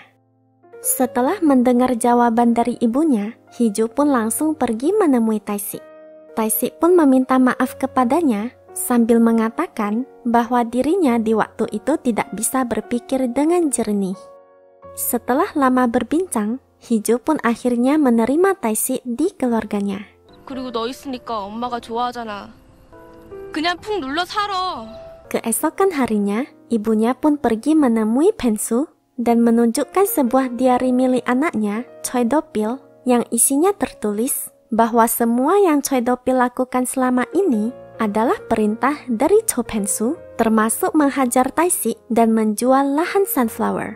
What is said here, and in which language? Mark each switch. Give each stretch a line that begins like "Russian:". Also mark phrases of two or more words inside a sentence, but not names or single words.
Indonesian: Setelah mendengar jawaban dari ibunya, Hijo pun langsung pergi menemui Tae-si. Tae-si pun meminta maaf kepadanya sambil mengatakan bahwa dirinya di waktu itu tidak bisa berpikir dengan jernih. Setelah lama berbincang, Hijo pun akhirnya menerima Tae-si di keluarganya.
Korean: 그리고 너 있으니까 엄마가 좋아하잖아. 그냥 푹 눌러 살아.
Indonesian: Keesokan harinya, ibunya pun pergi menemui Pensu dan menunjukkan sebuah diari milik anaknya, Choi Do-pil, yang isinya tertulis bahwa semua yang Choi Do-pil lakukan selama ini adalah perintah dari Cho Pensu, termasuk menghajar Tae-sik dan menjual lahan sunflower.